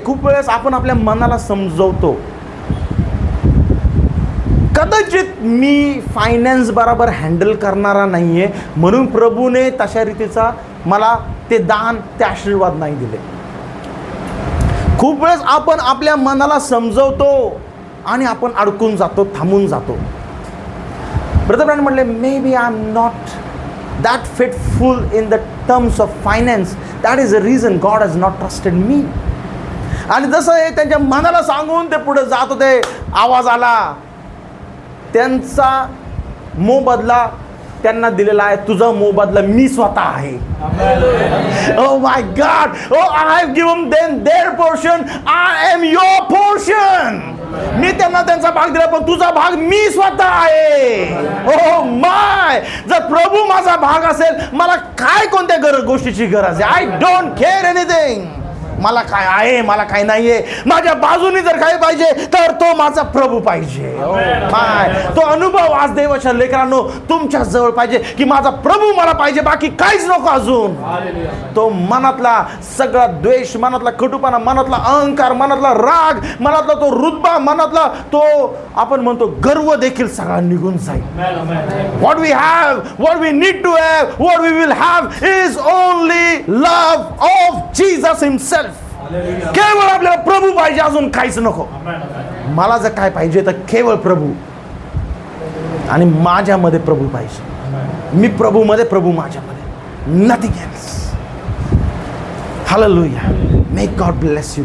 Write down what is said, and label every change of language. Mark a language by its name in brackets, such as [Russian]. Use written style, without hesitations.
[Marathi] खूप वेळेस आपण आपल्या मनाला समजवतो, कदाचित मी फायनान्स बरोबर हँडल करणारा नाही आहे म्हणून प्रभूने तशा रीतीचा मला ते दान, ते आशीर्वाद नाही दिले. खूप वेळेस आपण आपल्या मनाला समजवतो आणि आपण अडकून जातो, थांबून जातो. ब्रदर ब्रॅनम म्हटले, [English] Maybe I am not that faithful in the terms of finance. That is the reason God has not trusted me. [Marathi] आणि जसं हे त्यांच्या मनाला सांगून ते पुढे जात होते, आवाज आला, त्यांचा मोबदला त्यांना दिलेला आहे, तुझा मोबदला मी स्वतः आहे. [English] Oh my God, I have given them their portion, I am your portion. [Marathi] मी त्यांना त्यांचा भाग दिला, पण तुझा भाग मी स्वतः आहे. [English] oh my, [Marathi] जर प्रभू माझा भाग असेल, मला काय कोणत्या गोष्टीची गरज आहे? [English] I don't care anything. [Marathi] मला काय आहे, मला काय नाही आहे, माझ्या बाजूनी जर काय पाहिजे तर तो माझा प्रभू पाहिजे. माय, तो अनुभव आज देवाच्या लेकरांनो तुमच्या जवळ पाहिजे की माझा प्रभू मला पाहिजे, बाकी काहीच नको अजून. तो मनातला सगळा द्वेष, मनातला कटुपणा, मनातला अहंकार, मनातला राग, मनातला तो रुतबा, मनातला तो आपण म्हणतो गर्व देखील सगळा निघून जाईल. [English] What we have, what we need to have, what we will have is only love of Jesus himself. [Marathi] केवळ आपल्याला प्रभू पाहिजे, अजून काहीच नको. मला जर काय पाहिजे तर केवळ प्रभू आणि माझ्यामध्ये प्रभू पाहिजे. मी प्रभूमध्ये, प्रभू माझ्यामध्ये, [English] Nothing else. [Marathi] Hallelujah. [English] May God bless you.